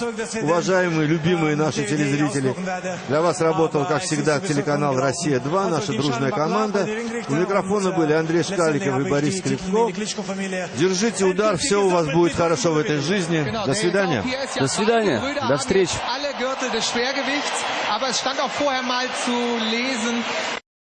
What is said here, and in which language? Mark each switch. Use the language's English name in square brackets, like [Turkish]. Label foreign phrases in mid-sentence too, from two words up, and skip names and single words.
[Russian] Уважаемые, любимые наши телезрители, для вас работал, как всегда, телеканал «Россия-2», наша дружная команда. У микрофона были Андрей Шкаликов и Борис Скрипко. Держите удар, все у вас будет хорошо в этой жизни. До свидания. До свидания. До встречи. [German] Aber es stand auch vorher mal zu lesen,